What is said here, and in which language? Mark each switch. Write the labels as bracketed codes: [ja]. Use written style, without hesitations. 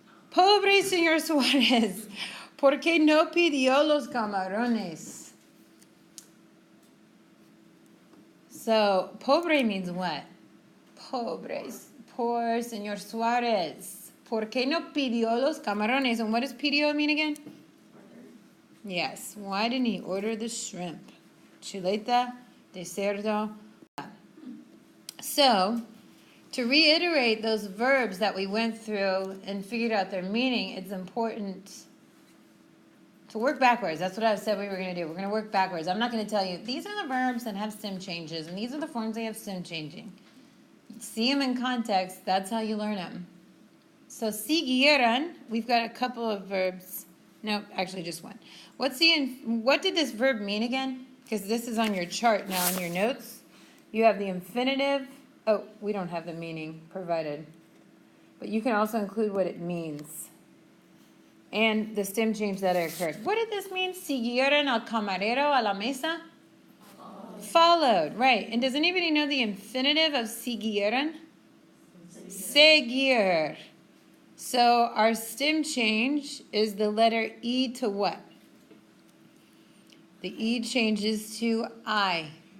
[es] Pobre señor Suárez, ¿por qué no pidió los camarones? [en] So, pobre means what? Pobres. Poor [es] señor Suárez. ¿Por qué no pidió los camarones? [en] And what does pidió mean again? Order. Yes. Why didn't he order the shrimp? [es] Chuleta de cerdo. [en] So, to reiterate those verbs that we went through and figured out their meaning, it's important to work backwards. That's what I said we were going to do. We're going to work backwards. I'm not going to tell you, these are the verbs that have stem changes, and these are the forms they have stem changing. See them in context. That's how you learn them. So, siguieran, we've got a couple of verbs. No, actually just one. What did this verb mean again? Because this is on your chart now in your notes. You have the infinitive. Oh, we don't have the meaning provided. But you can also include what it means. And the stem change that occurred. What did this mean? [es] Siguieron al camarero a la mesa? [en] Followed, right. And does anybody know the infinitive of siguieron? Seguir. So our stem change is the letter E to what? The E changes to I.